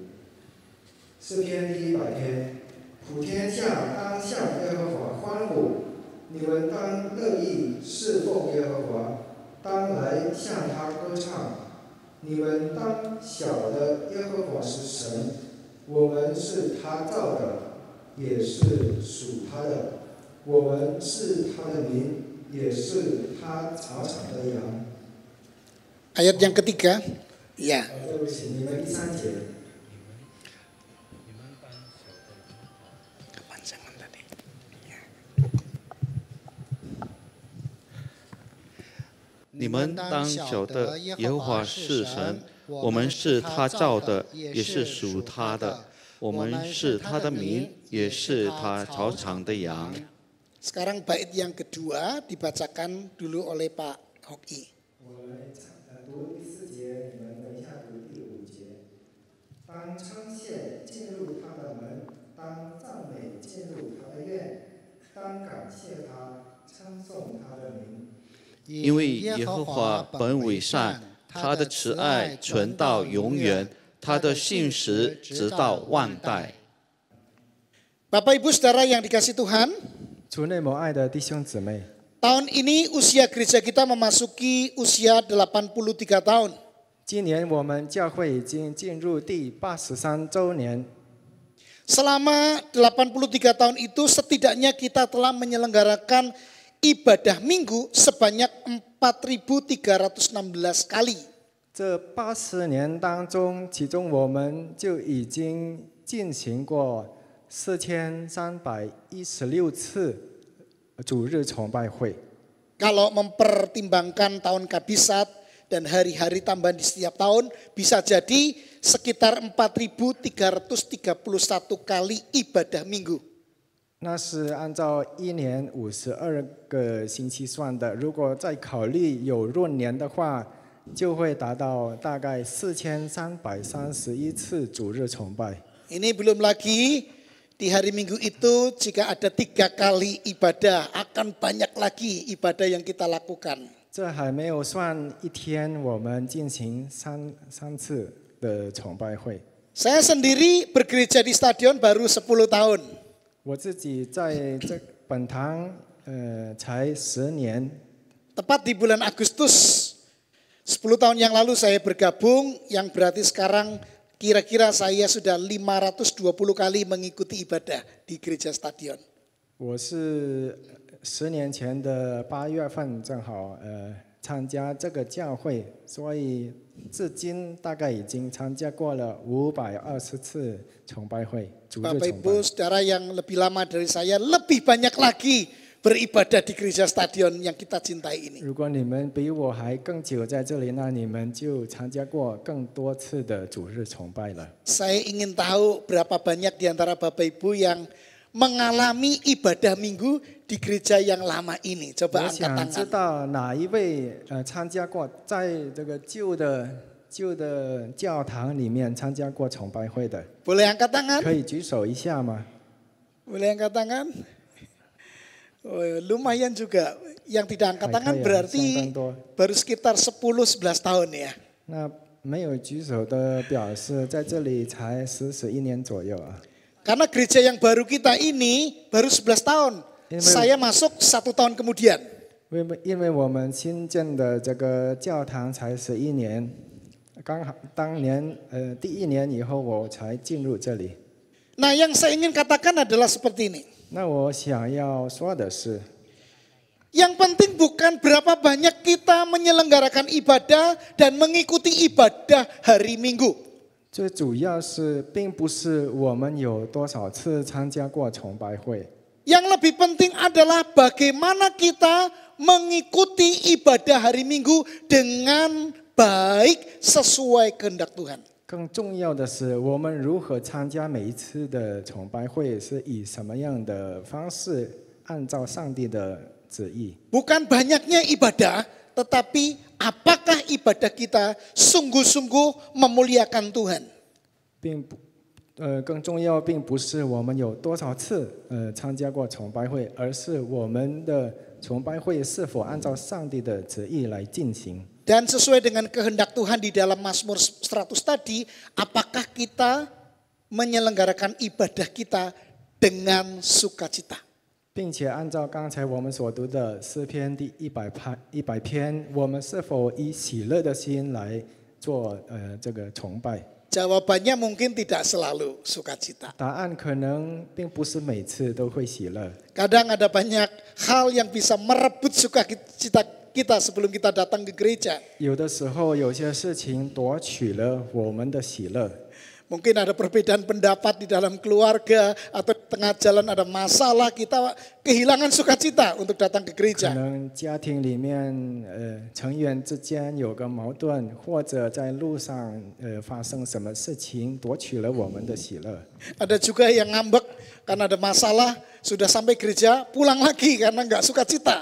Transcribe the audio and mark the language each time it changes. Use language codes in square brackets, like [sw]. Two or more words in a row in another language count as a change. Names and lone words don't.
[zh] 诗篇第100篇，普天下当向耶和华欢呼，你们当乐意侍奉耶和华，当来向他歌唱。你们当晓得耶和华是神，我们是他造的，也是属他的，我们是他的民，也是他草场的羊。 [id] Ayat yang ketiga, ya. [zh] 对不起，你们第3节。 [id] Kepanjangan tadi. Ya. [zh] 你们当晓得耶和华是神，我们是他造的，也是属他的。我们是他的民，也是他草场的羊。 [id] Sekarang bait yang kedua dibacakan dulu oleh Pak Hoki. [zh] 我来读第4节，你们等一下读第5节。当称谢进入他的门，当赞美进入他的院，当感谢他，称颂他的名。因为耶和华本为善，他的慈爱存到永远，他的信实直到万代。 [id] Bapak Ibu saudara yang dikasih Tuhan, [zh] 主内蒙爱的弟兄姊妹， [id] tahun ini usia gereja kita memasuki usia 83 tahun. [zh] 今年我们教会已经进入第83周年。 [id] Selama 83 tahun itu setidaknya kita telah menyelenggarakan ibadah minggu sebanyak 4.316 kali. [zh] 这80年当中，其中我们就已经进行过4316次主日崇拜会。 [id] Kalau mempertimbangkan tahun kabisat dan hari-hari tambahan di setiap tahun, bisa jadi sekitar 4.331 kali ibadah minggu. [zh] 那是按照1年52个星期算的，如果再考虑有闰年的话，就会达到大概4331次主日崇拜。 [id] Ini belum lagi di hari Minggu itu jika ada 3 kali ibadah, akan banyak lagi ibadah yang kita lakukan. [zh] 这还没有算一天我们进行三次的崇拜会。 [id] Saya sendiri bergereja di stadion baru 10 tahun. [zh] 我自己在这本堂才10年。 [id] Tepat di bulan Agustus 10 tahun yang lalu saya bergabung, yang berarti sekarang kira-kira saya sudah 520 kali mengikuti ibadah di gereja stadion. [zh] 我是10年前的8月份正好参加这个教会，所以至今大概已经参加过了520次崇拜会，主日 [id] Bapak [zh] 崇拜。 [id] Ibu saudara yang lebih lama dari saya, lebih banyak lagi beribadah di gereja stadion yang kita cintai ini. [zh] 如果你们比我还更久在这里，那你们就参加过更多次的主日崇拜了。 [id] Saya ingin tahu berapa banyak di antara Bapak Ibu yang mengalami ibadah minggu di gereja yang lama ini. [zh] 我 [id] Coba angkat [zh] 想知 [id] tangan. [zh] 道哪一位参加过在这个旧的教堂里面参加过崇拜会的， [id] Boleh angkat tangan? [zh] 可以举手一下吗？ [id] Boleh angkat tangan? Oh, lumayan juga. Yang tidak angkat tangan Kayak berarti [zh] 相当多。 [id] baru sekitar 10-11 tahun ya. [zh] 那没有举手的表示在这里才11年左右啊。 [id] Karena gereja yang baru kita ini baru 11 tahun. Saya masuk 1 tahun kemudian. [zh] 因为我们新建的这个教堂才11年，刚好当年第1年以后我才进入这里。 [id] Nah, yang saya ingin katakan adalah seperti ini. [zh] 那我想要说的是， [id] Yang penting bukan berapa banyak kita menyelenggarakan ibadah dan mengikuti ibadah hari Minggu. [zh] 最主要是并不是我们有多少次参加过崇拜会， [id] Yang lebih penting adalah bagaimana kita mengikuti ibadah hari Minggu dengan baik sesuai kehendak Tuhan. [zh] 更重要的是我们如何参加每一次的崇拜会，是以什么样的方式按照上帝的旨意。 [id] Bukan banyaknya ibadah, tetapi apakah ibadah kita sungguh-sungguh memuliakan Tuhan. [zh] 更重要并不是我们有多少次参加过崇拜会，而是我们的崇拜会是否按照上帝的旨意来进行。 [id] Dan sesuai dengan kehendak Tuhan di dalam Mazmur 100 tadi, apakah kita menyelenggarakan ibadah kita dengan sukacita. [zh] 并且按照刚才我们所读的诗篇第100篇，我们是否以喜乐的心来做这个崇拜？ [id] Jawabannya mungkin tidak selalu sukacita. [zh] 答案可能并不是每次都会喜乐。 [id] Kadang ada banyak hal yang bisa merebut sukacita kita sebelum kita datang ke gereja. [zh] 有的时候，有些事情夺取了我们的喜乐。 [id] Mungkin ada perbedaan pendapat di dalam keluarga atau tengah jalan ada masalah, kita kehilangan sukacita untuk datang ke [zh] 可 [id] gereja. [zh] 能家庭里面成员之间有个矛盾，或者在路上发生什么事情夺取了我们的喜乐。 [id] Ada juga yang ngambek karena ada masalah, sudah sampai gereja pulang lagi karena nggak sukacita.